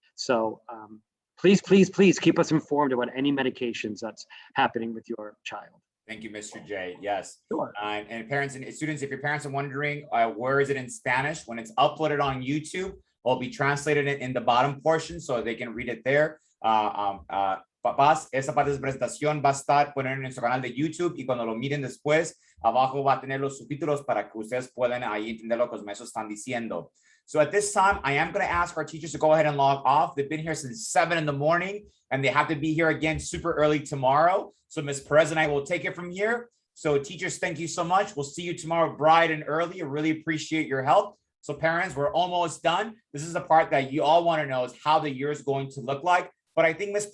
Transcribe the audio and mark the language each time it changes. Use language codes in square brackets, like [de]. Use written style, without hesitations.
[en] So please, please, please keep us informed about any medications that's happening with your child. Thank you, Mr. J. Yes. Sure. And parents and students, if your parents are wondering where is it in Spanish, when it's uploaded on YouTube, it'll be translated in the bottom portion so they can read it there. [es] Papás, esa parte de su presentación va a estar poner en nuestro canal de YouTube y cuando lo miren después, abajo va a tener los subtítulos para que ustedes puedan ahí entender lo que los maestros están diciendo. [en] So at this time, I am going to ask our teachers to go ahead and log off. They've been here since 7 in the morning and they have to be here again super early tomorrow. So Ms. Perez and I will take it from here. So teachers, thank you so much. We'll see you tomorrow bright and early. I really appreciate your help. So parents, we're almost done. This is the part that you all want to know is how the year is going to look like. But I think, Ms.